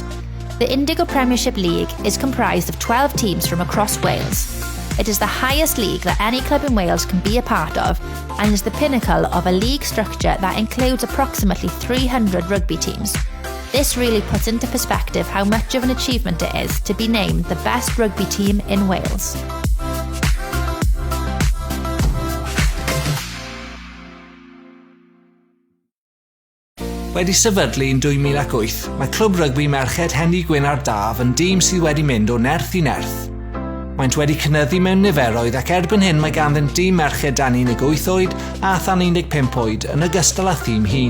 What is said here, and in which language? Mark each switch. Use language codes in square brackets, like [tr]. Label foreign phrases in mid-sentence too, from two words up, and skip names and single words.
[en] The Indigo Premiership League is comprised of 12 teams from across Wales. It is the highest league that any club in Wales can be a part of and is the pinnacle of a league structure that includes approximately 300 rugby teams. This really puts into perspective how much of an achievement it is to be named the best rugby team in Wales. [cy] Wedi sefydlu yn 2008, mae clwb rygbi merched Henni Gwyn ar Daf yn dîm sydd wedi mynd o nerth i nerth. Maent wedi cynyddu mewn niferoedd ac erbyn hyn mae ganddynt dîm merched dan 18 oed a than 15 oed yn ogystal â thîm hun.